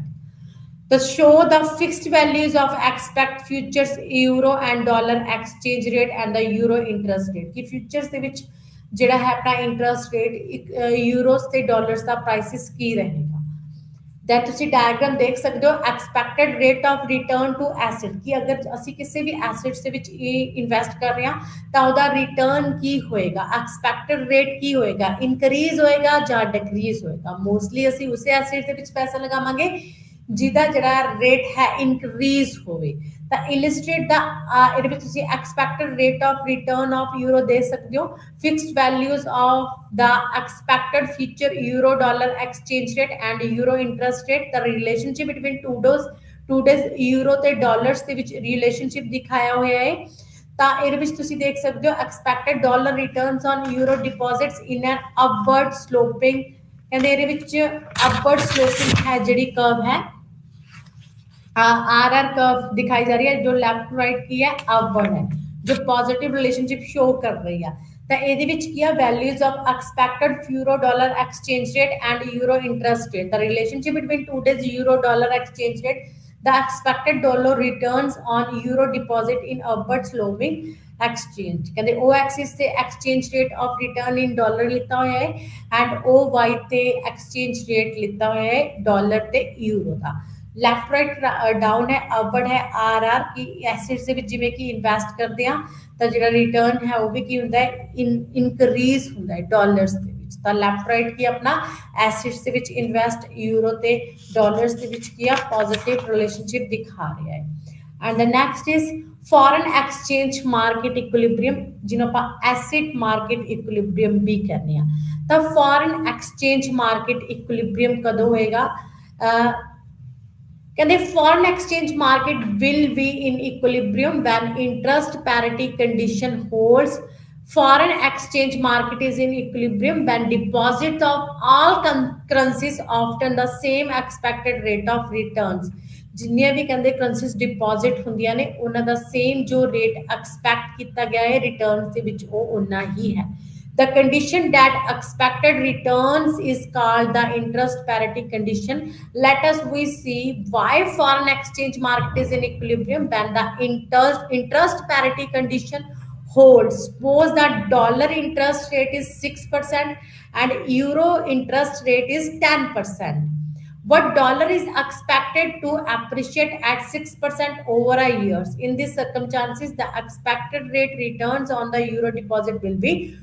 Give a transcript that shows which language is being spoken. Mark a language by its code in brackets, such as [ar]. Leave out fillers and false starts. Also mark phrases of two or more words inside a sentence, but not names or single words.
[en] To show the fixed values of expect futures euro and dollar exchange rate and the euro interest rate. [pa] कि futures ਦੇ ਵਿੱਚ ਜਿਹੜਾ ਹੈ ਆਪਣਾ [en] interest rate [pa] euros ਤੇ dollars ਦਾ prices ਕੀ ਰਹੇਗਾ that ਤੁਸੀਂ ਡਾਇਗਰਾਮ ਦੇਖ ਸਕਦੇ ਹੋ [en] expected rate of return to asset [pa] ਕਿ ਅਗਰ ਅਸੀਂ ਕਿਸੇ ਵੀ ਐਸੈਟਸ ਦੇ ਵਿੱਚ ਇਨਵੈਸਟ ਕਰ ਰਹੇ ਹਾਂ ਤਾਂ ਉਹਦਾ ਰਿਟਰਨ ਕੀ ਹੋਏਗਾ [en] expected rate [pa] ਕੀ ਹੋਏਗਾ ਇਨਕਰੀਜ਼ ਹੋਏਗਾ ਜਾਂ ਡਿਕਰੀਜ਼ ਹੋਏਗਾ ਮੋਸਟਲੀ ਅਸੀਂ ਉਸੇ ਐਸੈਟ ਦੇ ਵਿੱਚ ਪੈਸਾ ਲਗਾਵਾਂਗੇ ਜਿਹਦਾ ਜਿਹੜਾ ਰੇਟ ਹੈ ਇਨਕਰੀਜ਼ ਹੋਵੇ ਤਾਂ ਇਲਸਟ੍ਰੇਟ ਦਾ ਇਹਦੇ ਵਿੱਚ ਤੁਸੀਂ [en] expected rate of return of euro [pa] ਦੇ ਸਕਦੇ ਹੋ [en] fixed values of the expected future euro dollar exchange rate and euro interest rate the relationship between today's euro ਤੇ dollars [pa] ਦੇ ਵਿੱਚ [en] relationship [pa] ਦਿਖਾਇਆ ਹੋਇਆ ਹੈ ਤਾਂ ਇਹਦੇ ਵਿੱਚ ਤੁਸੀਂ ਦੇਖ ਸਕਦੇ ਹੋ [en] expected dollar returns on euro deposits in an upward sloping [pa] ਕਹਿੰਦੇ ਇਹਦੇ ਵਿੱਚ [en] upward sloping [pa] ਹੈ ਜਿਹੜੀ [en] curve [hi] है आर आर कर्व दिखाई जा रही है जो [en] left right [hi] की है अपवर्ड है जो [en] positive relationship show [hi] कर रही है। [en] तो [pa] ਇਹਦੇ ਵਿੱਚ ਕੀ ਆ [en] values of expected euro dollar exchange rate and euro interest rate the relationship between today's euro dollar exchange rate the expected dollar returns on euro deposit in upward sloping exchange ਕਹਿੰਦੇ o axis ਤੇ exchange rate of return in dollar [pa] ਲਿੱਤਾ ਹੋਇਆ ਹੈ [en] and o y ਤੇ exchange rate [pa] ਲਿੱਤਾ ਹੋਇਆ ਹੈ ਡਾਲਰ ਤੇ ਯੂਰੋ ਦਾ [en] left right down [pa] ਹੈ ਅਪਵਰਡ ਹੈ ਆਰ ਆਰ ਕੀ ਐਸੈਟਸ ਦੇ ਵਿੱਚ ਜਿਵੇਂ ਕਿ ਇਨਵੈਸਟ ਕਰਦੇ ਆ ਤਾਂ ਜਿਹੜਾ ਰਿਟਰਨ ਹੈ ਉਹ ਵੀ ਕੀ ਹੁੰਦਾ ਹੈ ਇਨਕਰੀਜ਼ ਹੁੰਦਾ ਹੈ ਡਾਲਰਸ ਦੇ ਵਿੱਚ ਤਾਂ [en] left right [pa] ਕੀ ਆਪਣਾ ਐਸੈਟਸ ਦੇ ਵਿੱਚ ਇਨਵੈਸਟ ਯੂਰੋ ਤੇ ਡਾਲਰਸ ਦੇ ਵਿੱਚ ਕੀ ਆ [en] positive relationship [pa] ਦਿਖਾ ਰਿਹਾ ਹੈ [en] and the next is foreign exchange market equilibrium [pa] ਜਿਹਨੂੰ ਆਪਾਂ [en] asset market equilibrium [pa] ਵੀ ਕਹਿੰਦੇ ਆ ਤਾਂ [en] foreign exchange market equilibrium [pa] ਕਦੋਂ ਹੋਏਗਾ [en] ਕਹਿੰਦੇ foreign exchange market will be in equilibrium when interest parity condition holds foreign exchange market is in equilibrium when deposits of all currencies often the same expected rate of returns [pa] ਜਿੰਨੀਆਂ ਵੀ ਕਹਿੰਦੇ ਕਰੰਸੀਜ਼ ਡਿਪੋਜ਼ਿਟ ਹੁੰਦੀਆਂ ਨੇ ਉਹਨਾਂ ਦਾ ਸੇਮ ਜੋ ਰੇਟ ਐਕਸਪੈਕਟ ਕੀਤਾ ਗਿਆ ਹੈ ਰਿਟਰਨਸ ਦੇ ਵਿੱਚ ਉਹ ਉਨਾ ਹੀ ਹੈ [en] the condition that expected returns is called the interest parity condition let us we see why foreign exchange market is in equilibrium when the interest parity condition holds suppose that dollar interest rate is 6% and euro interest rate is 10% what dollar is expected to appreciate at 6% over a years in these circumstances the expected rate returns on the euro deposit will be